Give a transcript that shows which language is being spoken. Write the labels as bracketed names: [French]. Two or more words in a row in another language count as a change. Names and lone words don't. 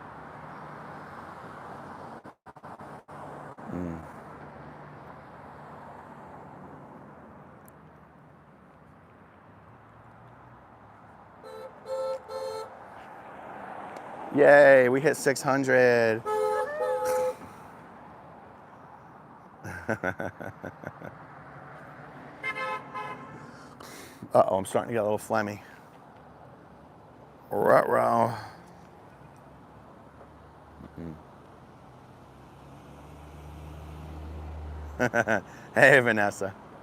[English] Yay, we hit 600. Uh-oh, I'm starting to get a little phlegmy. Ruh-roh. Hey, Vanessa.